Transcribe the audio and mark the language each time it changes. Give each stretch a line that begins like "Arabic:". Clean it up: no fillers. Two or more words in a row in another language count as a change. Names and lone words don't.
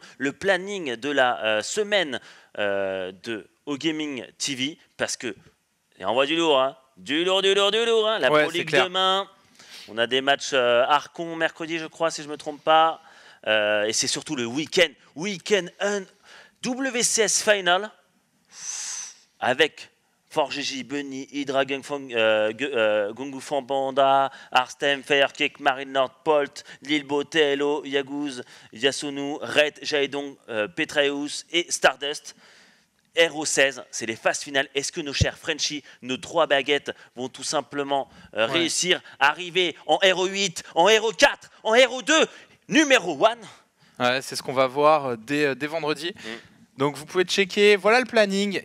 French: Le planning de la semaine de OGaming TV, parce que, et on voit du lourd, hein, du lourd, hein, la Pro League demain. On a des matchs Arcon mercredi, je crois, si je ne me trompe pas. Et c'est surtout le week-end WCS Final avec ForGG, Bunny, Hydra, Gungu Fambanda, Arstem, Firecake, Marine Nord, Polt, Lilbo, TLO, Yaguz, Yasunu, Red, Jaedong, Petreus et Stardust. RO16, c'est les phases finales. Est-ce que nos chers Frenchies, nos 3 baguettes vont tout simplement réussir à arriver en RO8, en RO4, en RO2, numéro 1? Ouais, c'est ce qu'on va voir dès vendredi. Donc vous pouvez checker, voilà le planning.